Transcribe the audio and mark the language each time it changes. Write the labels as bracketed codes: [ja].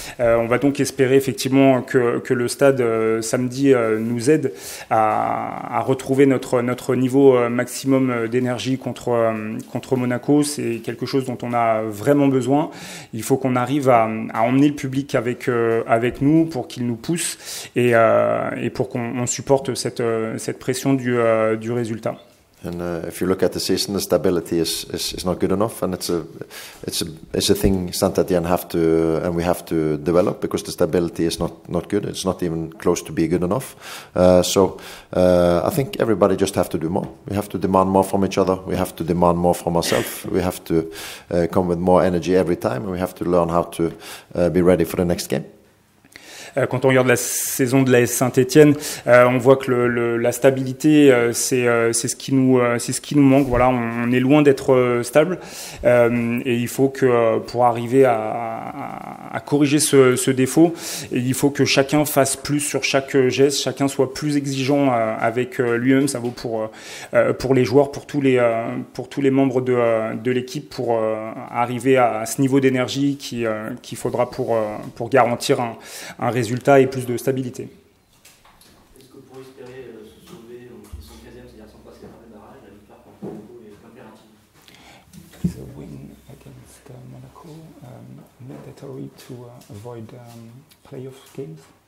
[fr] On va donc espérer effectivement que le stade samedi nous aide à retrouver notre niveau maximum d'énergie contre Monaco. C'est quelque chose dont on a vraiment besoin. Il faut qu'on arrive à emmener le public avec nous pour qu'il nous pousse et pour qu'on supporte cette pression du résultat. [en] And if you look at the season, the stability is not good enough, and it's a thing Saint-Étienne we have to develop, because the stability is not good. It's not even close to be good enough. So I think everybody just have to do more. We have to demand more from each other. We have to demand more from ourselves. We have to come with more energy every time, and we have to learn how to be ready for the next game. [fr] Quand on regarde la saison de l'AS Saint-Étienne, on voit que la stabilité, c'est ce qui nous manque. Voilà, on est loin d'être stable, et il faut que pour arriver à corriger ce défaut, il faut que chacun fasse plus sur chaque geste, chacun soit plus exigeant avec lui-même. Ça vaut pour les joueurs, pour tous les membres de l'équipe, pour arriver à ce niveau d'énergie qu'il faudra pour garantir un résultat et plus de stabilité. Est-ce que pour espérer se sauver, ils sont 15e, c'est-à-dire sans passer par les barrages, la victoire contre Monaco est impérative? [en] Is a win against Monaco mandatory to avoid playoff games?